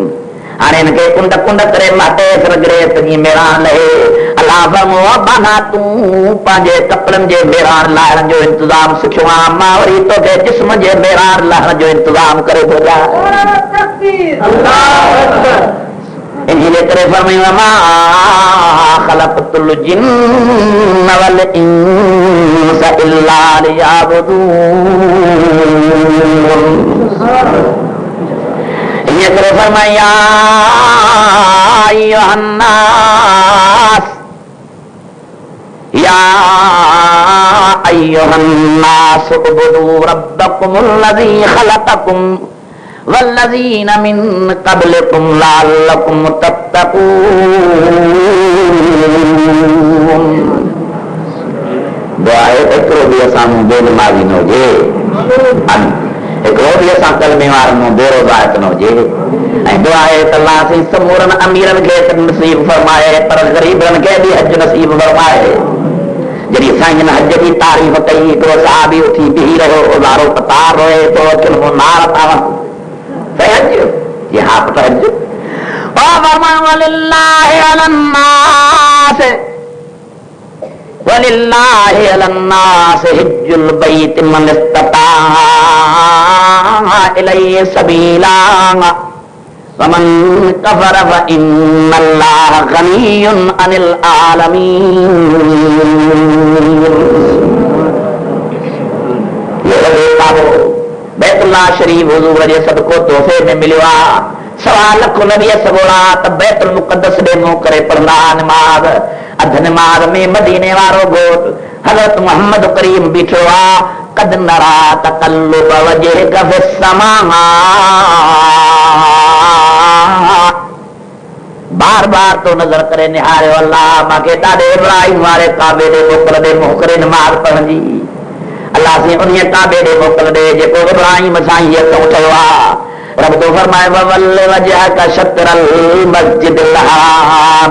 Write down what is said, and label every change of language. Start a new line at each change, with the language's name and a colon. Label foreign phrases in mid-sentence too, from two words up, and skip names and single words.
Sindhi: हाणे हिनखे कुंड कुंड करे माटेसि रगड़े त जीअं मेरान लहे। अलाह फरमो बाना तूं पंहिंजे कपिड़नि जे मेरान लाहिण जो इंतज़ाम सिखियो आहे, मां वरी तोखे जिस्म जे मेरान लाहिण जो इंतज़ाम करे थो ॾियां। इनजे करे फरमायो
Arabic: ما خلقت الجن والإنس إلا ليعبدون.
Sindhi: इनजे करे फरमाया
Arabic: يا أيها الناس اعبدوا ربكم الذي خلقكم والذين من قبلكم لعلكم تتقون.
Sindhi: दुआ है हिकिड़ो बि असां मूं बेनमाज़ी न हुजे, हिकिड़ो बि असां कलमे वारनि मूं बेरोज़ात न हुजे। ऐं दुआ है त अल्लाह से समूरनि अमीरनि खे नसीब फरमाए पर ग़रीबनि खे बि हज नसीब फरमाए। जॾहिं साईं हज जी तारीफ़ कई हिकिड़ो सहाबी उथी बीही रहियो उज़ारो कतार रोए थो अखियुनि मां नार था वहनि। हज ये हाँ पता हज
Arabic: ولله على الناس حج البيت من استطاع إليه سبيلا ومن كفر فإن الله غني عن العالمين.
Sindhi: बैतुल्लाह शरीफ हुजूर जे सदको तोहफे में मिलियो आहे। 1.25 लख नबी सगोड़ा त बैतुल मुक़द्दस ॾे मुंह करे पढ़ंदा निमाज़। अधु निमाज़ में मदीने वारो घोट हज़रत मोहम्मद करीम बीठो आहे।
Arabic: قد نرى تقلب وجهك في السماء,
Sindhi: बार बार तो नज़र करे निहारियो अल्लाह मूंखे ॾाढे इब्राहिम वारे काबे ॾे मोकल ॾे मुंह करे निमाज़ पढ़ण जी। अल्लाह से उन काबे ॾे मोकल ॾे जेको इब्राहिम साईं हथों ठहियो आहे। रब तो फरमाए
Arabic: فول وجهك شطر المسجد الحرام.